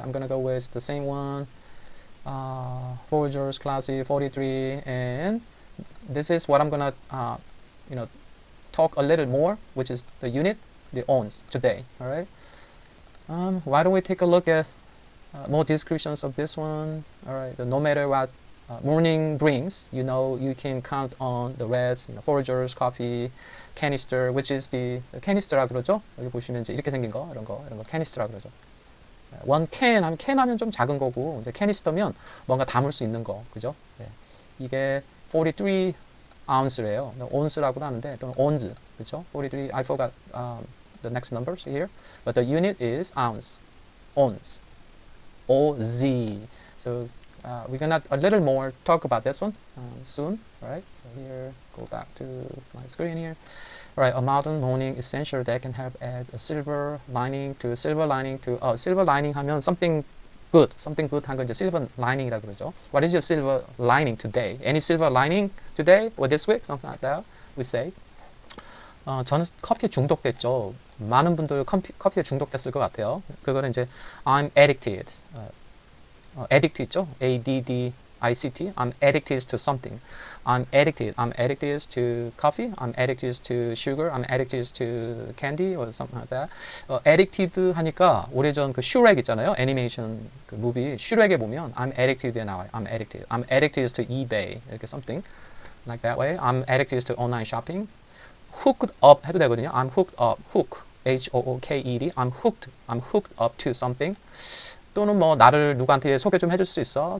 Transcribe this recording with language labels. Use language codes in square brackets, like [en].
[en] I'm gonna go with the same one. Folgers Classic 43, and this is what I'm gonna, talk a little more, which is the unit, the ounce today. All right. Why don't we take a look at more descriptions of this one? All right, no matter what morning brings, you can count on the red, Folgers coffee canister, which is the canister [ko] 라 그러죠. 여기 보시면 이제 이렇게 생긴 거, 이런 거 canister라 그러죠. 원 캔 하면 좀 작은 거고, 이제 canister면 뭔가 담을 수 있는 거, 그죠? 네. 이게 43 ounce래요. 온스라고도 하는데 또는 온즈, 그죠? [en] 43. I forgot. The next numbers here, but the unit is ounce, ounce, OZ. So we're gonna a little more talk about this one soon, right? So here, go back to my screen here. All right, a modern morning essential that can help add a silver lining to silver lining [ko] 하면 [en] something good [ko] 한 건 이제 [en] silver lining이라 [ko] 그러죠. [en] What is your silver lining today? Any silver lining today or this week? Something like that. We say. [ko] 저는 커피에 중독됐죠. 많은 분들 커피에 중독됐을 것 같아요. 그거는 이제 [en] I'm addicted. addict [ko] 있죠? [en] ADDICT. I'm addicted to something. I'm addicted to coffee. I'm addicted to sugar. I'm addicted to candy or something like that. [ko] addicted 하니까 오래전 그 슈렉 있잖아요. 애니메이션 그 무비 슈렉에 보면 [en] I'm addicted [ko] 에 나와요. [en] I'm addicted to eBay. [ko] 이렇게 [en] something like that way. I'm addicted to online shopping. [ko] hooked up 해도 되거든요. [en] I'm hooked up. hook, H-O-O-K-E-D. I'm hooked up to something. [ko] 또는 뭐 나를 누구한테 소개 좀 해줄 수 있어?